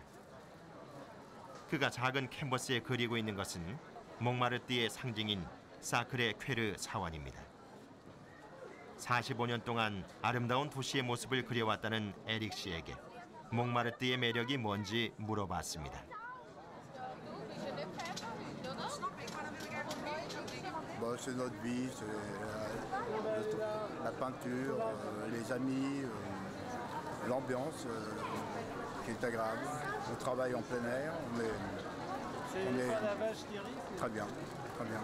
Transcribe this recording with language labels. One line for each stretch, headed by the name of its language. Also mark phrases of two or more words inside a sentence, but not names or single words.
Korean: 그가 작은 캔버스에 그리고 있는 것은 몽마르트의 상징인 사크레 퀘르 사원입니다. 45년 동안 아름다운 도시의 모습을 그려왔다는 에릭 씨에게 몽마르트의 매력이 뭔지 물어봤습니다.
French: C'est notre vie, c'est la peinture, les amis, l'ambiance qui est agréable. On travaille en plein air, on est très bien, très bien.